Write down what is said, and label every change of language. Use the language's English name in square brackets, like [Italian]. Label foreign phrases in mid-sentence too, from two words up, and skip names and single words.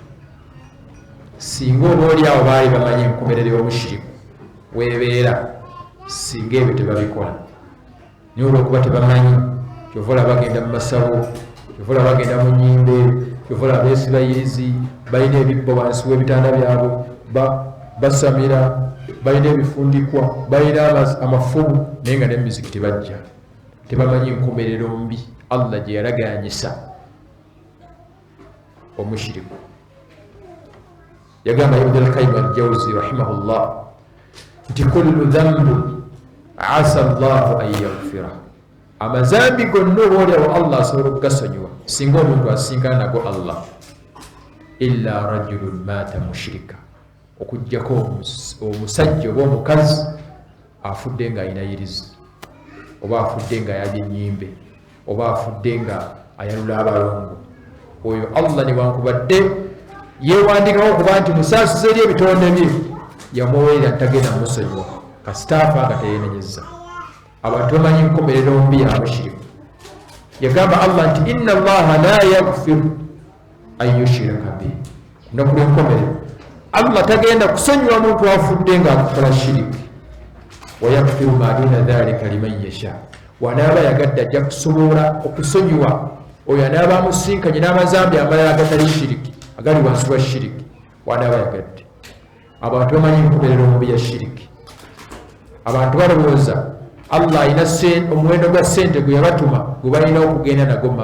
[Ganda] singa oba oli awo baali bamanyi enkomerero y'obushiriku weebeera singa ebyo tebabikola naye olwokuba tebamanyi kyovola bagenda mu masawo kyovola bagenda mu nyimbe kyovola beesiba irizi balina ebibbo wansi w'ebitanda byabwe basamira balina ebifundikwa balina amafubu naye nga nemizikiti bajja tebamanyi enkomerero mbi Allah gye yalaganyisa omushiriku yagamba Ibn al-Qayyim al-Jawzi rahimahullah nti [Arabic] كل ذنب عسى الله أن يغفر [Ganda] amazambi gonna obaolyawo Allah asobola okugasonyiwa singa omuntu asinkana nago Allah [Arabic] إلا رجل مات مشركا [Ganda] okujjako omusajja oba omukazi afudde nga ayina irizi oba afudde nga ayabye ennyimbe oba afudde nga ayalula abalongo oyo Allah newankubadde yeewandikawo okuba nti musaasiza eri ebitonde bye yamuweerera tagenda musonyiwa kasita afa nga teyenenyeza abantu bamanyi enkomerero mbi ya mushiriku yagamba Allah nti [Arabic] إن الله لا يغفر أن يشرك به [Ganda] lunaku lw'enkomerero Allah tagenda kusonyiwa muntu afudde nga akukola shiriki [Arabic] ويغفر ما دون ذلك لمن يشاء [Ganda] wanaaba yagadde ajja kusobola okusonyiwa oyo anaaba amusinkanye n'amazambi amalala agatali shiriki agali wansi wa shiriki wanaaba yagadde abantu bamanyi enkomerero omubi ya shiriki abantu balowooza allah alina omuwendo gwa sente gwe yabatuma gwe balina okugenda nagwo mu